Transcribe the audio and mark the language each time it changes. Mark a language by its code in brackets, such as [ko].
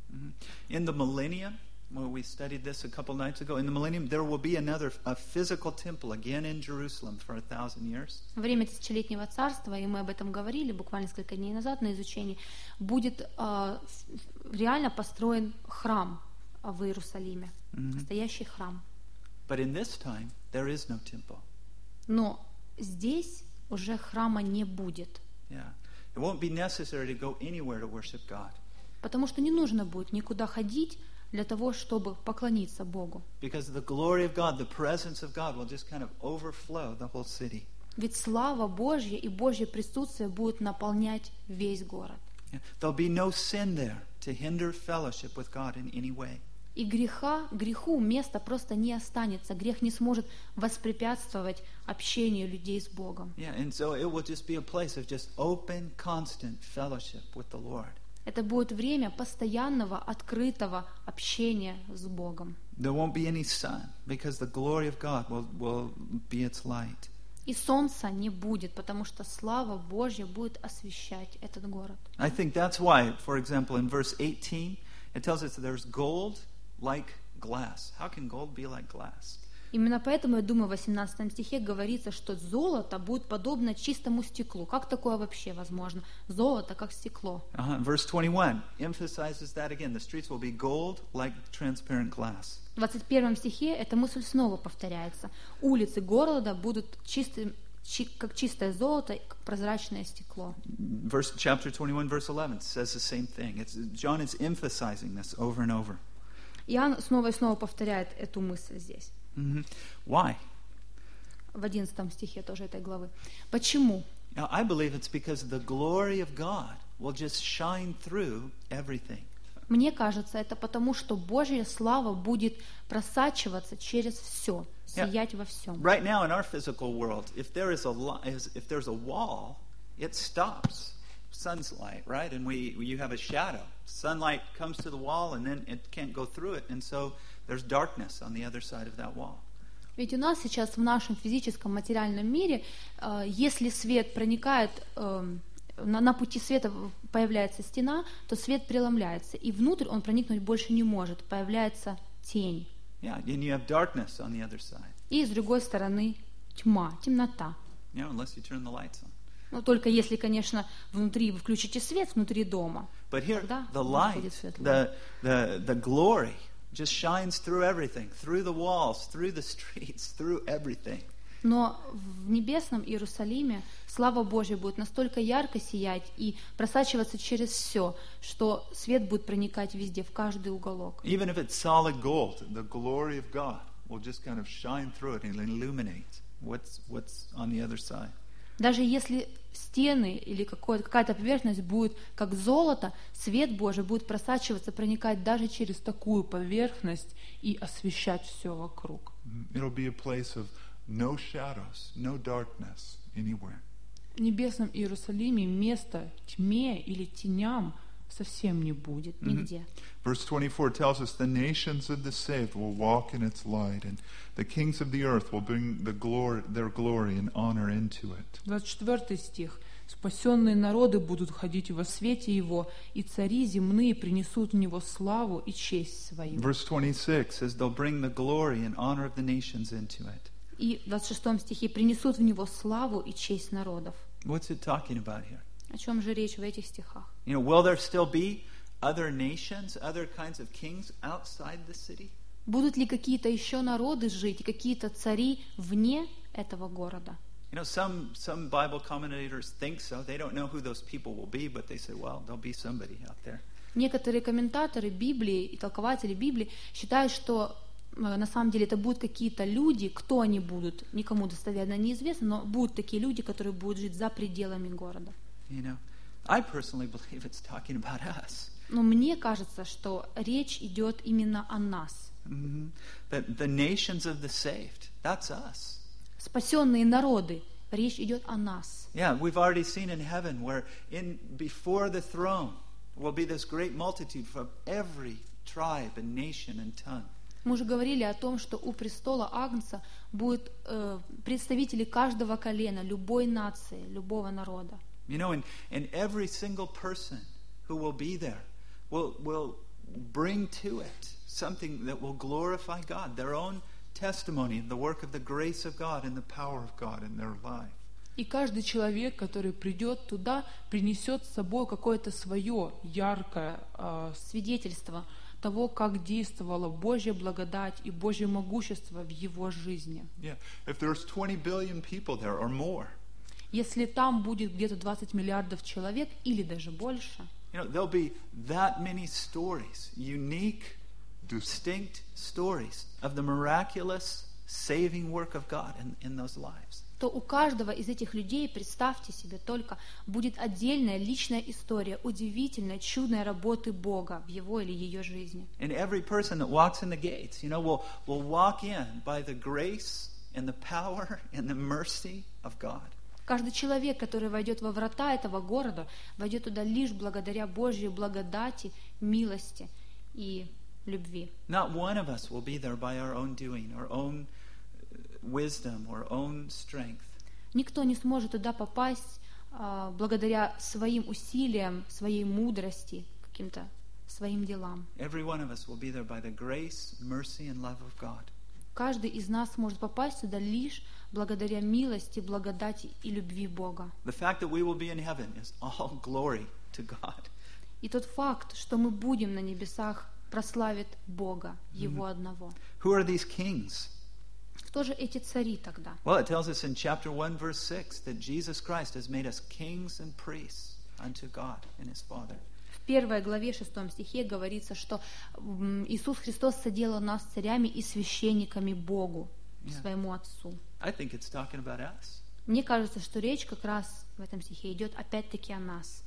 [en] Mm-hmm. In the millennium, well, we studied this a couple nights ago. In the millennium, there will be another a physical temple again in Jerusalem for 1,000 years. [ru] Во время тысячелетнего царства, и мы об этом говорили буквально несколько дней назад на изучении, будет реально построен храм в Иерусалиме, настоящий храм. [en] But in this time, there is no temple. [ru] Но здесь уже храма не будет. [en] Yeah. It won't be necessary to go anywhere to worship God. [ru] Потому что не нужно будет никуда ходить для того, чтобы поклониться Богу. [en] Because the glory of God, the presence of God will just kind of overflow the whole city. [ru] Ведь слава Божья и Божье присутствие будет наполнять весь город. Yeah. [en] There'll be no sin there to hinder fellowship with God in any way. [ru] И греху места просто не останется. Грех не сможет воспрепятствовать общению людей с Богом. [en] Yeah, and so it will just be a place of just open, constant fellowship with the Lord. [ru] Это будет время постоянного, открытого общения с Богом. [en] There won't be any sun, because the glory of God will be its light. [ru] И солнца не будет, потому что слава Божья будет освещать этот город. [en] I think that's why, for example, in verse 18, it tells us that there's gold like glass. How can gold be like glass? [ru] Именно поэтому, я думаю, в 18 стихе говорится, что золото будет подобно чистому стеклу. Как такое вообще возможно? Золото как стекло. [en] Verse 21 emphasizes that again. The streets will be gold like transparent glass. [ru] В 21 стихе эта мысль снова повторяется. Улицы города будут как чистое золото, как прозрачное стекло. [en] Chapter 21, verse 11 says the same thing. John is emphasizing this over and over. [ru] Иоанн снова и снова повторяет эту мысль здесь. [en] Mm-hmm. Why? [ru] В 11 стихе тоже этой главы. Почему? [en] Now, I believe it's because the glory of God will just shine through everything. [ru] Мне кажется, это потому, что Божья слава будет просачиваться через все, сиять yeah. во всем. [en] Right now in our physical world, if there's a wall, it stops sun's light, right? And you have a shadow. Sunlight comes to the wall, and then it can't go through it, and so there's darkness on the other side of that wall. [ru] Ведь у нас сейчас в нашем физическом материальном мире, если свет проникает, на пути света появляется стена, то свет преломляется, и внутрь он проникнуть больше не может, появляется тень. [en] Yeah, and you have darkness on the other side. [ru] И с другой стороны тьма, темнота. [en] Yeah, unless you turn the lights on. [ru] Ну, только если, конечно, внутри вы включите свет внутри дома. [en] But here, the light, the glory just shines through everything, through the walls, through the streets, through everything. [ru] Но в небесном Иерусалиме слава Божья будет настолько ярко сиять и просачиваться через все, что свет будет проникать везде, в каждый уголок. [en] Even if it's solid gold, the glory of God will just kind of shine through it and illuminate what's on the other side. [ru] Даже если стены или какая-то поверхность будет как золото, свет Божий будет просачиваться, проникать даже через такую поверхность и освещать все вокруг. [en] It'll be a place of no shadows, no darkness anywhere. [ru] В небесном Иерусалиме место тьме или теням совсем не будет нигде. Mm-hmm. [en] Verse 24 tells us the nations of the saved will walk in its light, and the kings of the earth will bring the glory, their glory and honor into it. [ru] 24 стих. Спасенные народы будут ходить во свете Его, и цари земные принесут в Него славу и честь свою. [en] Verse 26 says they'll bring the glory and honor of the nations into it. [ru] И в 26 стихе принесут в Него славу и честь народов. [en] What's it talking about here? [ru] О чем же речь в этих стихах? [en] You know, will there still be other nations, other kinds of kings outside the city? [ru] Будут ли какие-то еще народы жить, какие-то цари вне этого города? [en] You know, some Bible commentators think so. They don't know who those people will be, but they say, well, there'll be somebody out there. [ru] Некоторые комментаторы Библии и толкователи Библии считают, что на самом деле это будут какие-то люди, кто они будут, никому достоверно неизвестно, но будут такие люди, которые будут жить за пределами города. [en] You know, I personally believe it's talking about us. [ru] Но мне кажется, что речь идет именно о нас. [en] Mm-hmm. The nations of the saved, that's us. [ru] Спасенные народы, речь идет о нас. [en] Yeah, we've already seen in heaven where in before the throne will be this great multitude from every tribe and nation and tongue. [ru] Мы уже говорили о том, что у престола Агнца будут представители каждого колена, любой нации, любого народа. [en] You know, and every single person who will be there will bring to it something that will glorify God, their own testimony, the work of the grace of God and the power of God in their life. [ru] И каждый человек, который придет туда, принесет с собой какое-то свое яркое свидетельство того, как действовала Божья благодать и Божье могущество в его жизни. [en] Yeah. If there's 20 billion people there or more, [ru] если там будет где-то 20 миллиардов человек или даже больше, [en] you know, there'll be that many stories, unique, distinct stories of the miraculous saving work of God in those lives. [ru] То у каждого из этих людей, представьте себе только, будет отдельная личная история удивительной, чудной работы Бога в его или ее жизни. [en] And every person that walks in the gates, you know, will walk in by the grace and the power and the mercy of God. [ru] Каждый человек, который войдет во врата этого города, войдет туда лишь благодаря Божьей благодати, милости и любви. [en] Not one of us will be there by our own doing, our own wisdom, our own strength. [ru] Никто не сможет туда попасть благодаря своим усилиям, своей мудрости, каким-то своим делам. [en] Every one of us will be there by the grace, mercy, and love of God. [ru] Каждый из нас может попасть сюда лишь благодаря милости, благодати и любви Бога. [en] The fact that we will be in heaven is all glory to God. [ru] И тот факт, что мы будем на небесах, прославит Бога, Его одного. [en] Who are these kings? [ru] Кто же эти цари тогда? [en] Well, it tells us in chapter 1, verse 6, that Jesus Christ has made us kings and priests unto God and His Father. [ru] В первой главе, шестом стихе, говорится, что Иисус Христос соделал нас царями и священниками Богу, своему Отцу. [en] I think it's talking about us. [ru] Мне кажется, что речь как раз в этом стихе идет опять-таки о нас.